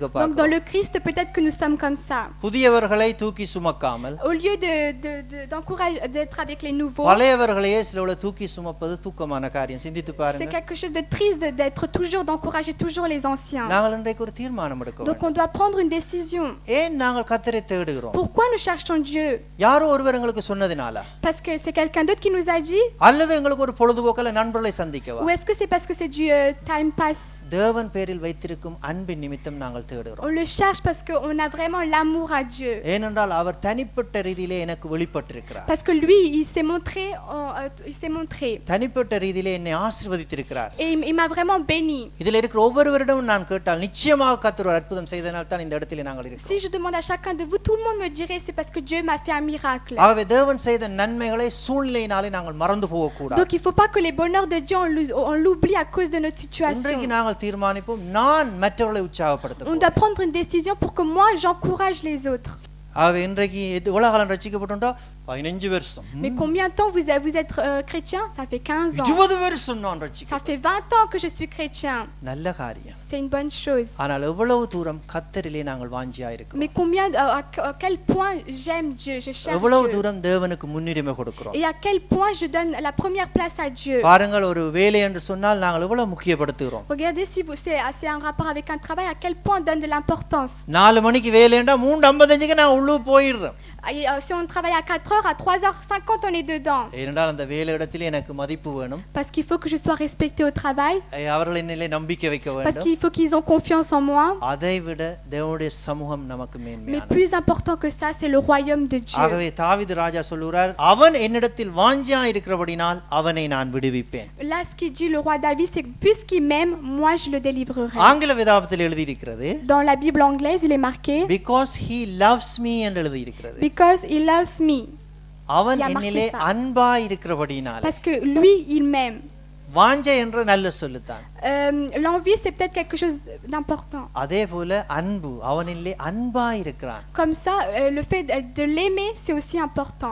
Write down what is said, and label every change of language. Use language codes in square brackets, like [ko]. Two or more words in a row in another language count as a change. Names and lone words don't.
[fr] Donc dans [ta] பார்க்கிறோம். [fr] le Christ, peut-être que nous sommes comme ça. [ta] புதியவர்களை தூக்கி சுமக்காமல் [fr] Au lieu d'encourager, d'être avec les nouveaux, [ta] பழையவர்களையே சிலவளை தூக்கி சுமப்பது தூக்கமான காரியம். சிந்தித்து [fr] c'est [ta] பாருங்க. [fr] quelque chose de triste d'être toujours, d'encourager toujours les anciens. [ta] நாங்கள் இன்றைக்கு ஒரு தீர்மானம் எடுக்க [fr] Donc [ta] வேண்டும். [fr] on doit prendre une décision. [ta] ஏன் நாங்கள் கர்த்தரை தேடுகிறோம்? [fr] Pourquoi nous cherchons Dieu? [ta] யாரோ ஒருவர் எங்களுக்கு சொன்னதினால, [fr] Parce que c'est quelqu'un d'autre qui nous a dit? [ta] அல்லது எங்களுக்கு ஒரு பொழுதுபோக்கல நண்பர்களை சந்திக்கவா? [fr] Ou est-ce que c'est parce que c'est du [en] time pass? [ta] தேவன் பேரில் வைத்திருக்கும் அன்பின் நிமித்தம் நாங்கள் தேடுகிறோம். [fr] On le cherche parce qu'on a vraiment l'amour à Dieu. [ta] ஏனென்றால் அவர் தனிப்பட்ட ரீதியிலே எனக்கு வெளிப்பட்டிருக்கிறார். [fr] Parce que lui, il s'est montré, il s'est montré. [ta] தனிப்பட்ட ரீதியிலே என்னை ஆசீர்வதித்திருக்கிறார். [fr] Et il m'a vraiment béni. [ta] இதில் இருக்கிற ஒவ்வொருவரிடமும் நான் கேட்டால் நிச்சயமாக கர்த்தர் ஒரு அற்புதம் செய்தனால் தான் இந்த இடத்திலே நாங்கள் இருக்கிறோம். [fr] Si je demande à chacun de vous, tout le monde me dirait c'est parce que Dieu m'a fait un miracle. [ta] ஆகவே தேவன் செய்த நன்மைகளை சூழ்நிலையினாலே நாங்கள் மறந்து போகக்கூடாது. [fr] Donc il faut pas que les bonheurs de Dieu on l'oublie à cause de notre situation. [ta] இன்றைக்கு நாங்கள் தீர்மானிப்போம், நான் மற்றவர்களை உற்சாகப்படுத்த [fr] On doit prendre une décision pour que moi j'encourage les autres. [ta] ஆகவே இன்றைக்கு எவ்வளவு காலம் ரட்சிக்கப்பட்டோம்டா 15 வருஷம். [fr] Mais combien de temps vous êtes chrétien? Ça fait 15 ans. [ta] 20 வருஷம் நான் [fr] Ça [ta] ரட்சிக்கப்பட்டேன். [fr] fait 20 ans que je suis chrétien. [ta] நல்ல காரியம். [fr] C'est une bonne chose. [ta] ஆனால் எவ்வளவு தூரம் கர்த்தரிலே நாங்கள் வாஞ்சியா இருக்கிறோம். [fr] Mais combien à quel point j'aime Dieu, je cherche [ta] எவ்வளவு [fr] Dieu. [ta] தூரம் தேவனுக்கு முன்னுரிமை கொடுக்கிறோம். [fr] Et à quel point je donne la première place à Dieu. [ta] பாருங்கள், ஒரு வேலை என்று சொன்னால் நாங்கள் எவ்வளவு முக்கியப்படுத்துகிறோம். [fr] Regardez si c'est un rapport avec un travail, à quel point on donne de l'importance. [ta] 4 மணிக்கு வேலைண்டா 3:55க்கு நான் உள்ளே போயிடுறேன். [fr] Et, si on travaille à 4 heures, à 3h50 on est dedans. [ta] ஏனென்றால் அந்த வேலையிடத்தில் எனக்கு மதிப்பு வேணும். [fr] Parce qu'il faut que je sois respecté au travail. [ta] அவர்கள் என்னிலே நம்பிக்கை வைக்க [fr] Parce [ta] வேண்டும். [fr] qu'il faut qu'ils ont confiance en moi. [ta] அதை விட தேவனுடைய சமூகம் நமக்கு [fr] Mais [ta] மேன்மையானது. [fr] plus important que ça, c'est le royaume de Dieu. [ta] ஆகவே தாவீது ராஜா சொல்லுகிறார், அவன் என்னிடத்தில் வாஞ்சியா இருக்கிறபடினால் அவனை நான் விடுவிப்பேன். [fr] Là, ce qu'il dit le roi David, c'est que puisqu'il m'aime, moi je le délivrerai. [ta] ஆங்கில வேதாகமத்தில் எழுதி இருக்கிறது, [fr] Dans la Bible anglaise, il est marqué [en] because he loves me [ta] என்று எழுதி இருக்கிறது. [en] because he loves me. [ta] அவன் [fr] Il y a marqué [ta] என்னிலே [fr] ça. [ta] அன்பாய் இருக்கிறபடினால். [fr] Parce que lui, il m'aime. [ta] வாஞ்சை என்ற நல்ல சொல்லுத்தான். [fr] L'envie, c'est peut-être quelque chose d'important. [ta] அதே போல அன்பு, அவனிலே அன்பாய் இருக்கிறான். [fr] Comme ça, le fait de l'aimer, c'est aussi important.